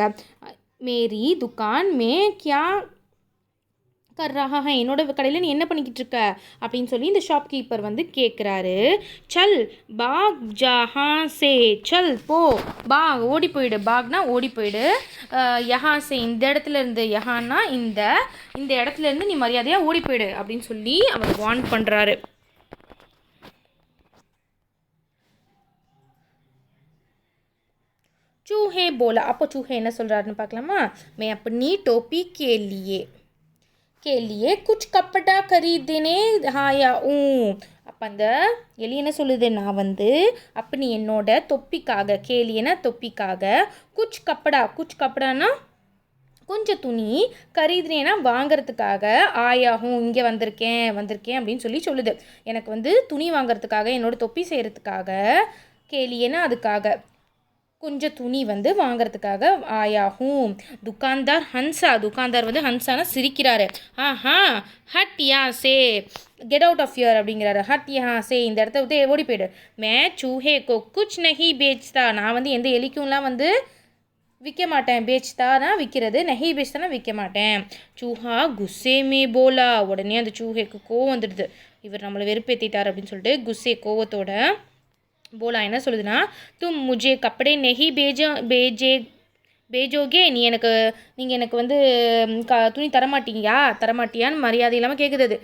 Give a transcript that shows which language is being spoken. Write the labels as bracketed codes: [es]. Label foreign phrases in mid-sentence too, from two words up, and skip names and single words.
[hi] मेरी दुकान में क्या कर रहा है, [ta] என்னோட கடையில் நீ என்ன பண்ணிக்கிட்டு இருக்க அப்படின்னு சொல்லி இந்த ஷாப்கீப்பர் வந்து கேட்குறாரு. [hi] चल भाग यहाँ से, [ta] சல் போ, பாக் ஓடி போயிடு, பாக்னா ஓடி போயிடு, [hi] यहाँ से [ta] இந்த இடத்துல இருந்து, யஹான்னா இந்த இடத்துல இருந்து நீ மரியாதையாக ஓடி போயிடு அப்படின்னு சொல்லி அவர் வார்ன் பண்ணுறாரு. [hi] चूहे बोला, [ta] அப்போ चूहे என்ன சொல்கிறாருன்னு பார்க்கலாமா. [hi] मैं अपनी टोपी के लिए कुछ कपड़ा खरीदने आया हूँ. [ta] அப்போ அந்த எலி என்ன சொல்லுது, நான் வந்து அப்படி என்னோட தொப்பிக்காக, கேலியனா தொப்பிக்காக, [hi] कुछ कपड़ा [ta] கொஞ்சம் துணி, கரீதுனேனா வாங்கிறதுக்காக, ஆயாகும் இங்கே வந்திருக்கேன் அப்படின்னு சொல்லி சொல்லுது. எனக்கு வந்து துணி வாங்கிறதுக்காக, என்னோட தொப்பி செய்கிறதுக்காக, கேலியனா அதுக்காக, கொஞ்சம் துணி வந்து வாங்கிறதுக்காக ஆயாகும். துக்கான்தார் வந்து ஹன்சானா சிரிக்கிறாரு. [hi] हट यहाँ से, [en] get out of your [ta] அப்படிங்கிறாரு. [hi] हट यहाँ से, [ta] இந்த இடத்த விட்டு ஓடி போயிடு. [hi] मैं चूहे को कुछ नहीं बेचता, [ta] நான் வந்து எந்த எலிக்கும்லாம் வந்து விற்க மாட்டேன். பேச்தானா விற்கிறது, [hi] नहीं बेचता [ta] விற்க மாட்டேன். [hi] चूहा गुस्से में बोला, [ta] உடனே அந்த சூஹேக்கு கோவம் வந்துடுது, இவர் நம்மளை வெறுப்பேற்றிட்டார் அப்படின்னு சொல்லிட்டு குஸ்ஸே கோவத்தோட போலா என்ன சொல்லுதுன்னா, [hi] तुम मुझे कपड़े नहीं बेचोगे, [ta] நீங்கள் எனக்கு வந்து துணி தரமாட்டியான்னு மரியாதை இல்லாமல் கேட்குது அது.